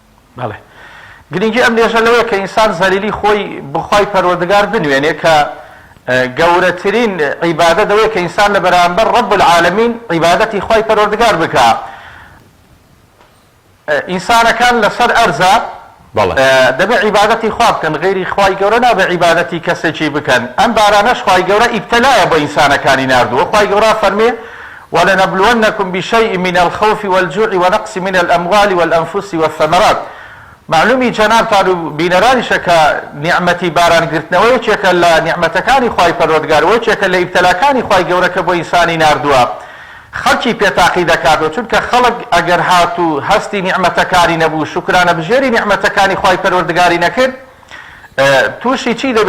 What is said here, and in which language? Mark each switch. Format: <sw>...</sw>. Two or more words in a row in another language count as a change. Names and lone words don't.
<ckb>بەڵێ گرنگی ئەم لێژە لەوەیە کە ئینسان زەلیلی خۆی بخوای پەروەردگار بنوێنێ کە گەورەترین عیبادەت ئەوەیە کە ئینسان لە بەرامبەر</ckb> <ar>ڕەب العالەمین</ar> <ckb>عیبادەتی خۆی پەروەردگار بکە. ئینسانەکان لەسەر ئەرزە دەبێت عیبادەتی خوا بکەن، غێری خوای گەورە نابێت عیبادەتی کەسێکی بکەن. ئەم بارانەش خوای گەورە ئیبتەلایە بۆ ئینسانەکانی ناردووە. خوای گەورە فەرمێ</ckb> <ar>وَلَنَبْلُوَنَّكُمْ بِشَيْءٍ مِنَ الْخَوْفِ وَالْجُوعِ وَنَقْصٍ مِنَ الْأَمْوَالِ وَالْأَنْفُسِ وَالثَّمَرَاتِ.</ar> <ckb>معلومی جەنابتان و بینەرانیشە کە نیعمەتی بارانگرتنەوە یەکێکە لە نیعمەتەکانی خوای پەروەردگار، یەکێکە لە ئیبتەلاکانی خوای گەورە کە بۆ ئینسانی ناردووە. خەڵکی پێتاقی دەکاتەوە، چونکە خەڵک ئەگەر هات و هەستی نیعمەتەکانی نەبوو، شکرانە بژێری نیعمەتەکانی خوای پەروەردگاری نەکرد، تووشی چی دەبێت؟</ckb>